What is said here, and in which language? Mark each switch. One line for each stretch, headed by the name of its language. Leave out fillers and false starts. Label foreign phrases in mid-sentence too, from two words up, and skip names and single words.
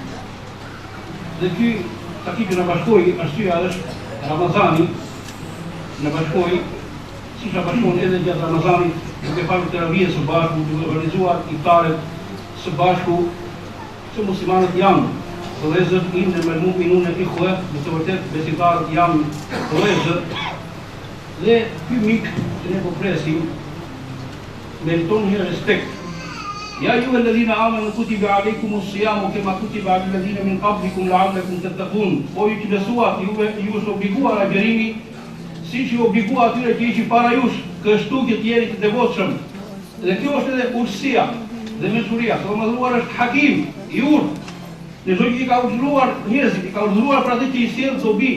Albanian: Dhe ky takim që na bashkoi, arsyeja është Ramazani, na bashkoi, siç na bashkon edhe gjatë Ramazanit, duke parë teravie së bashku, duke organizuar iftaret së bashku, që muslimanët janë vëllezër,
Arabic: إنما المؤمنون إخوة,
Albanian: në të vërtetë besimtarët janë vëllezër. Dhe ky mik që ne po presim meriton një respekt.
Arabic: يا أيها الذين آمنوا كتب عليكم الصيام كما كتب على الذين من قبلكم لعلكم تتقون.
Albanian: Po ju që besuat, ju është obliguar agjerimi, siç ju obliguar atyre që ishin para jush, kështu që të jeni të devotshëm. Dhe kjo është edhe urësia dhe mençuria. Sa mëdhur është hakim I urtë. Në çdo që I ka urdhëruar njerëzit, I ka urdhëruar për atë që I sjell dobi.